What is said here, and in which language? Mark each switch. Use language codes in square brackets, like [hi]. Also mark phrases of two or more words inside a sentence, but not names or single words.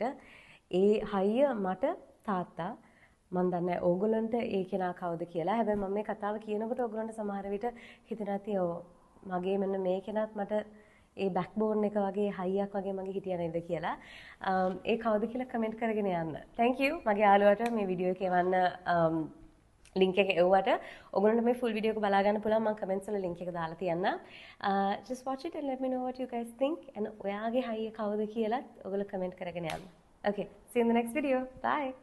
[si] ඒ හයිය මට තාත්තා මන් දන්නේ ඕගොල්ලන්ට ඒ කෙනා කවුද කියලා. හැබැයි මම මේ කතාව කියනකොට ඕගොල්ලන්ට සමහර විට හිතෙනවා ඇති මගේ මෙන්න මේ කෙනාත් මට ඒ බෑක්බෝන් එක වගේ හයියක් වගේ මගේ හිටියා නේද කියලා. ඒ කවුද කියලා කමෙන්ට් කරගෙන යන්න. [en] Thank you [si] මගේ යාළුවාට මේ වීඩියෝ එක එවන්න ලින්ක් එක එව්වට ඔයගොල්ලන්ට මේ [en] full video [si] එක බලා ගන්න පුළුවන්. මම කමෙන්ට්ස් වල ලින්ක් එක දාලා තියන්නම්. [en] Just watch it and let me know what you guys think. [si] and ඔයාගේ හයිය කවුද කියලාත් ඔයගොල්ලෝ කමෙන්ට් කරගෙන යන්න. [en] Okay, see you in the next video. Bye.